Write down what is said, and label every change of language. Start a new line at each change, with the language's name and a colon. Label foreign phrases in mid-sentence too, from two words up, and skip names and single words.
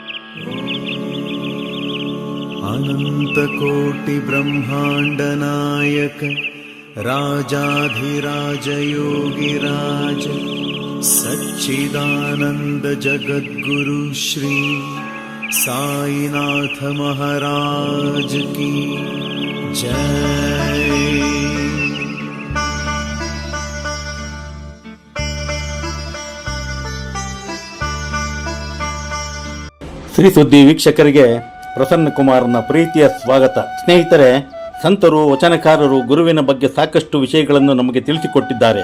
Hindi: अनन्तकोटिब्रह्माण्डनायक राजाधिराज योगिराज सच्चिदानन्द जगद्गुरु श्री साईनाथ महाराज की जय।
Kannada: ಶ್ರೀ ಸುದ್ದಿ ವೀಕ್ಷಕರಿಗೆ ಪ್ರಸನ್ನ ಕುಮಾರನ ಪ್ರೀತಿಯ ಸ್ವಾಗತ. ಸ್ನೇಹಿತರೆ, ಸಂತರು ವಚನಕಾರರು ಗುರುವಿನ ಬಗ್ಗೆ ಸಾಕಷ್ಟು ವಿಷಯಗಳನ್ನು ನಮಗೆ ತಿಳಿಸಿಕೊಟ್ಟಿದ್ದಾರೆ.